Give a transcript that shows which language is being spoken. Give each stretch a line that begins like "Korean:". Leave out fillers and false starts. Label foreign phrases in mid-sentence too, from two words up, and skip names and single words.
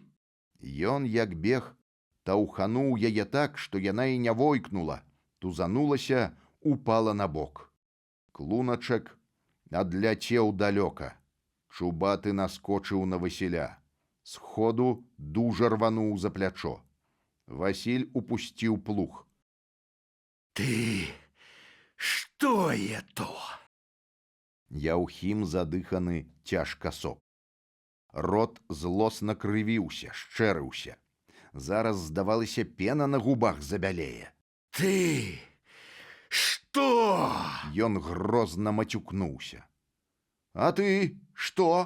Belarusian: Ён, як бег, таўхануў яе так, што яна і не войкнула. Тузанулася, упала на бок. Клуначак адляцеў далёка. Чубаты наскочыў на Васіля. Сходу дужа рвануў за плячо. Васіль упусціў плуг.
Russian: Ты, что это?
Belarusian: Яўхім задыханы цяжка соп. Рот злосна крывіўся, шчэрыўся. Зараз, здавалася, пена на губах забялее.
Russian: Ты, что?
Belarusian: Ён грозна мацюкнуўся. А ты што?